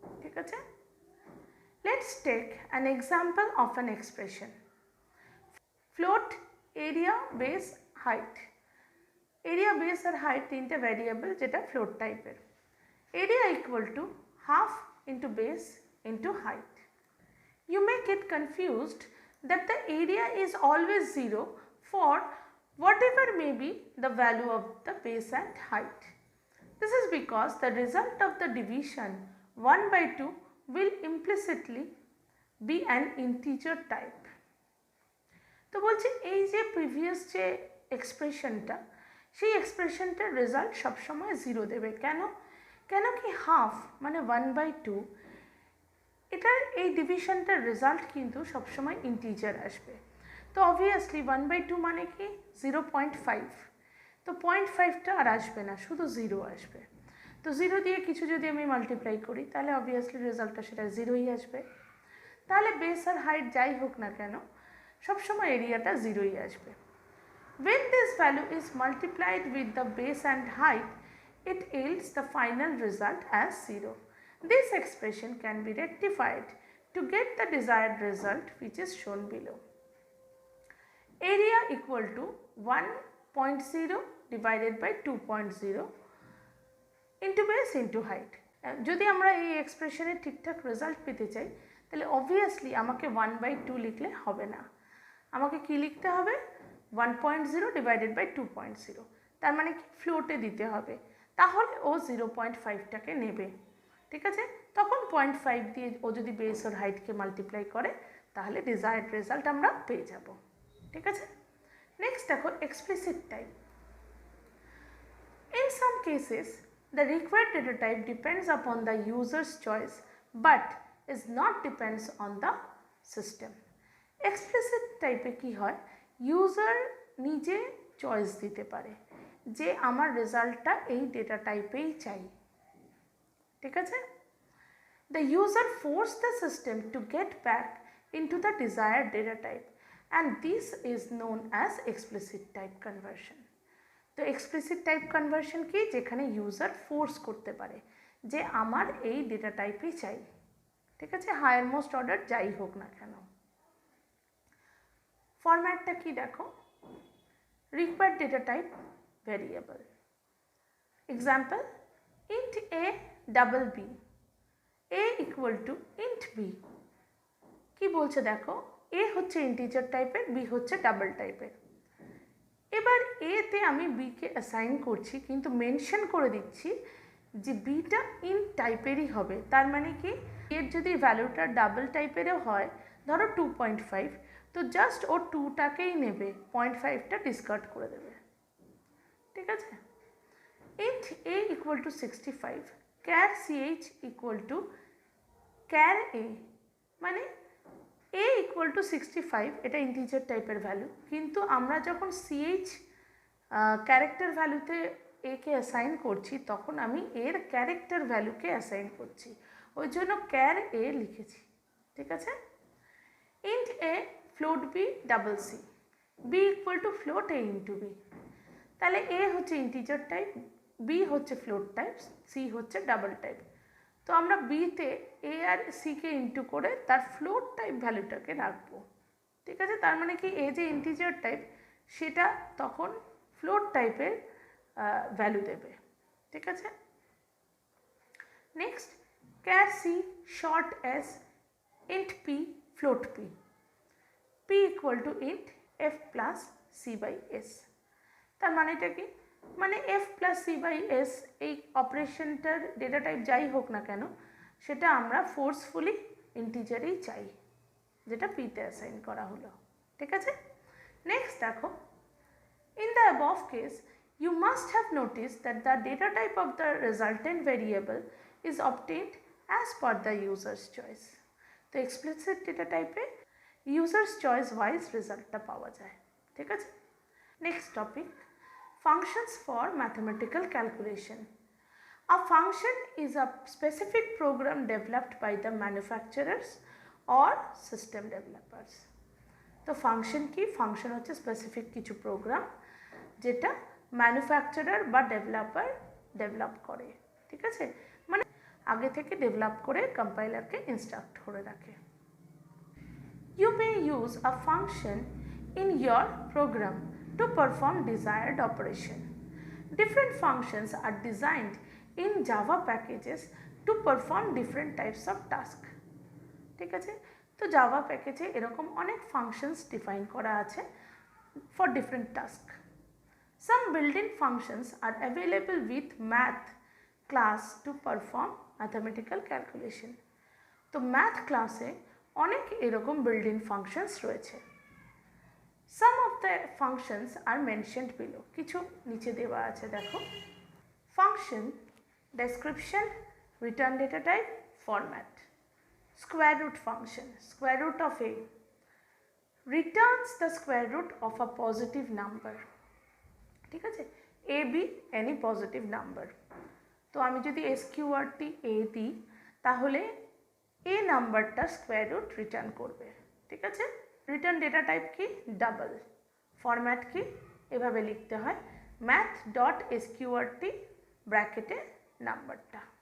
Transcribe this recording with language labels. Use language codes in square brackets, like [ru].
[bn] ঠিক আছে, [en] Let's take an example of an expression. [bn] Float, area, base, height. Area, base আর height তিনটে variable যেটা float টাইপের। [en] Area equal to half into base into height. You may get confused that the area is always 0 for whatever may be the value of the base and height. This is because the result of the division 1/2 will implicitly be an integer type. [bn] তো বলছি এই যে previous যে এক্সপ্রেশনটা, সেই এক্সপ্রেশনটার result সবসময় 0 দেবে। কেন? কেন কি হাফ মানে 1/2, এটার এই ডিভিশনটার রেজাল্ট কিন্তু সবসময় ইন্টিজার আসবে। তো অবভিয়াসলি 1/2 মানে কি 0.5, তো 0.5টা আর আসবে না, শুধু 0 আসবে। তো 0 দিয়ে কিছু যদি আমি মাল্টিপ্লাই করি তাহলে অবভিয়াসলি রেজাল্টটা সেটা 0ই আসবে। তাহলে বেস আর হাইট যাই হোক না কেন সবসময় এরিয়াটা 0ই আসবে। [en] When this value is multiplied with the base and height, it yields the final result as 0. This expression can be rectified to get the desired result, which is shown below. Area equal to 1.0 divided by 2.0 into base into height. [bn] যদি আমরা এই এক্সপ্রেশনের ঠিকঠাক result পেতে চাই তাহলে obviously আমাকে 1/2 লিখলে হবে না, আমাকে কি লিখতে হবে [en] 1.0 divided by 2.0, [bn] তার মানে কি ফ্লোটে দিতে হবে। তাহলে ও 0.5টাকে নেবে। ঠিক আছে, তখন 0.5 দিয়ে ও যদি বেস আর হাইটকে মাল্টিপ্লাই করে তাহলে ডিজায়ার্ড রেজাল্ট আমরা পেয়ে যাব। ঠিক আছে, নেক্সট দেখো explicit type. [en] In some cases, the required data type depends upon the user's choice but is not depends on the system. [bn] Explicit টাইপে কি হয়, ইউজার নিজে চয়েস দিতে পারে যে আমার রেজাল্টটা এই ডেটা টাইপেই চাই। ঠিক আছে, [en] the user force the system to get back into the desired data type and this is known as explicit type conversion. [bn] তো এক্সপ্লিসিট টাইপ কনভার্সন কি, যেখানে ইউজার ফোর্স করতে পারে যে আমার এই ডেটা টাইপই চাই। ঠিক আছে, হায়ার মোস্ট অর্ডার যাই হোক না কেন। ফরম্যাটটা কি দেখো, required data type variable. [en] Example, int a double b, a equal to int b। [bn] কি বলছে দেখো, a হচ্ছে ইন্টিজার টাইপের, b হচ্ছে ডাবল টাইপের। এবার এতে আমি বিকে অ্যাসাইন করছি কিন্তু মেনশন করে দিচ্ছি যে বিটা ইন্ট টাইপেরই হবে। তার মানে কি, এর যদি ভ্যালুটা ডাবল টাইপেরও হয়, ধরো 2.5, তো জাস্ট ও 2টাকেই নেবে, 0.5টা ডিসকার্ড করে দেবে। ঠিক আছে, [en] int a equal to 65 char ch equal to char a [bn] মানে a equal to 65 এটা ইন্টিজার টাইপের ভ্যালু, কিন্তু আমরা যখন ch ক্যারেক্টার ভ্যালুতে a কে অ্যাসাইন করছি তখন আমি এর ক্যারেক্টার ভ্যালুকে অ্যাসাইন করছি, ওই জন্য char a লিখেছি। ঠিক আছে, [en] int a float b double c b equal to float a into b, [bn] তাহলে a হচ্ছে ইন্টিজার টাইপ, b হচ্ছে ফ্লোট টাইপ, c হচ্ছে ডাবল টাইপ। তো আমরা b তে a আর c K into করে তার ফ্লোট টাইপ ভ্যালুটাকে রাখবো। ঠিক আছে, তার মানে কি a যে ইন্টিজার টাইপ সেটা তখন ফ্লোট টাইপের ভ্যালু দেবে। ঠিক আছে, [en] Next char c short as int p float p p equal to int f plus c by s। [bn] তার মানেটা কি, মানে [en] f plus c by s [bn] এই অপারেশনটার ডেটা টাইপ যাই হোক না কেন সেটা আমরা ফোর্সফুলি ইন্টিজারেই চাই, যেটা p তে অ্যাসাইন করা হলো। ঠিক আছে, নেক্সট দেখো, [en] in the above case you must have noticed that the data type of the resultant variable is obtained as per the user's choice। [bn] তো explicit data type এ user's choice wise রেজাল্টটা পাওয়া যায়। ঠিক আছে, [en] Next topic, functions for mathematical calculation। A function is a specific program developed by the manufacturers or system developers। [bn] তো function কি, function হচ্ছে specific কিছু প্রোগ্রাম যেটা ম্যানুফ্যাকচারার বা ডেভেলপার ডেভেলপ করে। ঠিক আছে, মানে আগে থেকে ডেভেলপ করে কম্পাইলারকে ইনস্ট্রাক্ট করে রাখে। [en] You may use a function in your program to perform desired operation। Different functions are designed in Java packages to perform different types of tasks। [bn] ঠিক আছে, তো জাভা প্যাকেজে এরকম অনেক ফাংশনস ডিফাইন করা আছে [en] For different task. Some built-in functions are available with math class to perform mathematical calculation. [bn] তো math ক্লাসে অনেক এরকম বিল্ট-ইন ফাংশনস রয়েছে। [en] some of the functions are mentioned below, [bn] কিছু নিচে দেওয়া আছে দেখো, [en] Function description, return data type, format. Square root function, square root of a returns the square root of a positive number। [bn] ঠিক আছে, [en] a b any positive number। [bn] তো আমি যদি sqrt a দিই তাহলে a নাম্বারটা স্কোয়ার রুট রিটার্ন করবে। ঠিক আছে, রিটার্ন ডেটা টাইপ কি, ডাবল। ফরম্যাট কি, এভাবে লিখতে হয় ম্যাথ ডট sqrt ব্র্যাকেটে নাম্বারটা।